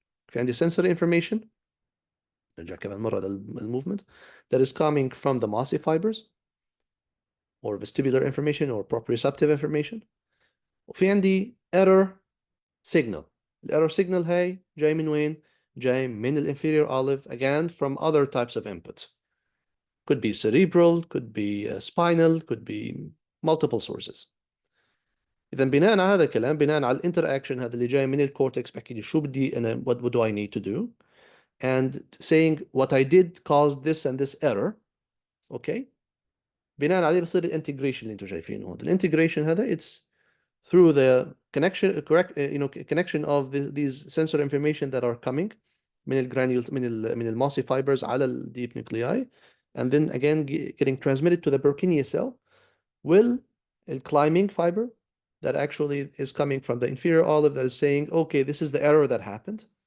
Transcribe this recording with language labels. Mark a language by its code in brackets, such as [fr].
[ar] في عندي [en] sensory information [ar] نرجع كمان مرة [en] للmovement that is coming from the mossy fibers or vestibular information or proprioceptive information. [ar] وفي عندي error signal. الerror signal هاي جاي من وين؟ جاي من الانفيريور olive, [en] again from other types of inputs. Could be cerebral, could be spinal, could be multiple sources. [ar] إذا بناء على هذا الكلام، بناء على الانتراكشن هذا اللي جاي من الكورتكس بحكي لي شو بدي أنا [en] what do I need to do, and saying what I did caused this and this error. [ar] okay, بناء عليه بصير الانتجريشن اللي انتم شايفينه هذا. الانتجريشن هذا [en] it's through the connection of these sensory information that are coming من الgranules من المossy fibers على the deep nuclei, and then again getting transmitted to the Purkinje cell will a climbing fiber that actually is coming from the inferior olive that is saying okay, this is the error that happened.